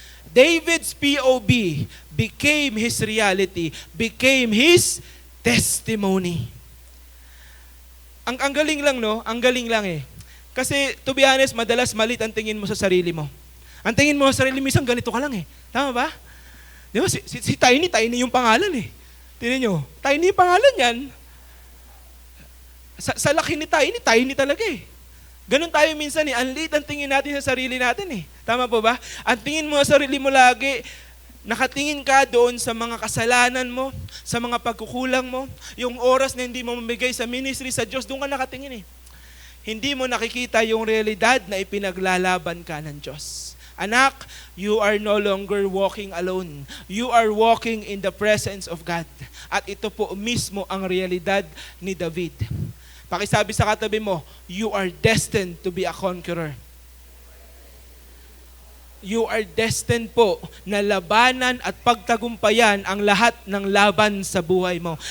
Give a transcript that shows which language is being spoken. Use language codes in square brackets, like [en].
[en] David's POV became his reality, became his testimony. [tl] Ang galing lang, no? Ang galing lang eh. Kasi, [en] to be honest, [tl] madalas malit ang tingin mo sa sarili mo. Ang tingin mo sa sarili mo, isang ganito ka lang eh. Tama ba? Di ba? Si Tiny yung pangalan eh. Tingnan nyo, Tiny yung pangalan yan. Sa laki ni Tiny talaga eh. Ganun tayo minsan eh. Ang liit ang tingin natin sa sarili natin eh. Tama po ba? Ang tingin mo sa sarili mo lagi, Nakatingin ka doon sa mga kasalanan mo, sa mga pagkukulang mo, yung oras na hindi mo mamigay sa ministry sa Diyos, doon ka nakatingin eh. Hindi mo nakikita yung realidad na ipinaglalaban ka ng Diyos. [en] Anak, you are no longer walking alone. You are walking in the presence of God. [tl] At ito po mismo ang realidad ni David. Pakisabi sa katabi mo, [en] you are destined to be a conqueror. You are destined [tl] po na labanan at pagtagumpayan ang lahat ng laban sa buhay mo.